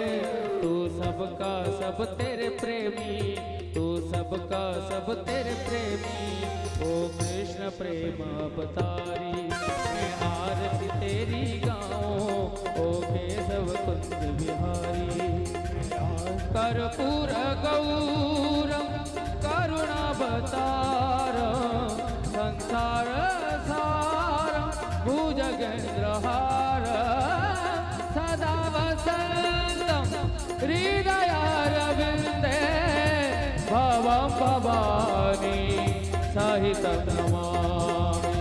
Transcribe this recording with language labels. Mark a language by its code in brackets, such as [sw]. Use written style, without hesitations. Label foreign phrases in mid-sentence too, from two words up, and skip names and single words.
[hi] तू सबका सब तेरे प्रेमी, तू सबका सब तेरे प्रेमी। ओ कृष्ण प्रेम अवतारी, मैं आरती तेरी गाऊं, ओ केशव कुंज बिहारी। [sa] कर्पूर गौरम करुणावतारम, संसार सारम भुजगेन्द्रहारम। सदा वसन्तं हृदयारविन्दे, भवं भवानी सहितं नमामि।